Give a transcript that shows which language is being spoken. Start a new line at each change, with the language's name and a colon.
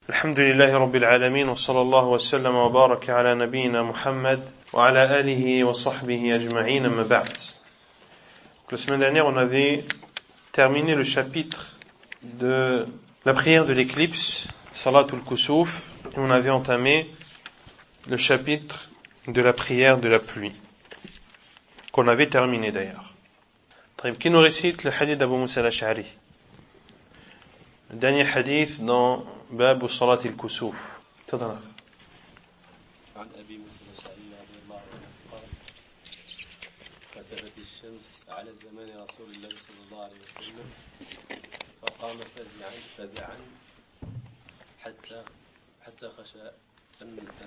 Arabic: الحمد لله رب العالمين وصلى الله وسلم وبارك على نبينا محمد وعلى آله وصحبه أجمعين ما بعد.
French: La semaine dernière, on avait terminé le chapitre de la prière de l'éclipse, Salatul Kusuf, et on avait entamé le chapitre de la prière de la pluie, qu'on avait terminé d'ailleurs. Qui nous récite le hadith d'Abu Moussa al-Ash'ari? Dernier hadith dans
Arabic: باب صلاة الكسوف تفضل. عن أبي موسى الأشعري رضي الله عنه قال: كسفت الشمس على زمان رسول الله صلى الله عليه وسلم فقام فزعا حتى خشى أن